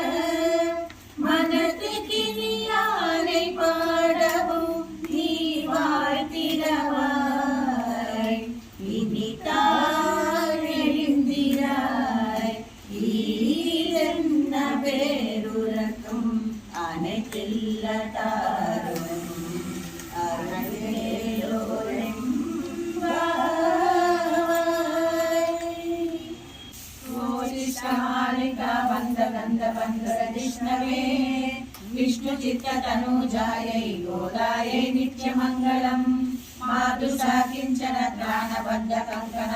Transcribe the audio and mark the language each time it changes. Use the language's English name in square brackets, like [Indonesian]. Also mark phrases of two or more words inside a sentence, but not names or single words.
[Tamil] மனத்துக்கினியானை பாடவும் நீ வாழ்த்திடவாய் இனிதாய் எழுந்திராய் ஈதென்ன பேருரக்கும் அனைத்தில்ல தாரும் विष्णवे [Sanskrit] विष्णु चित्त तनुजायै गोदायै नित्यमङ्गलम् मातु साकिञ्चन त्राणबद्ध कंकण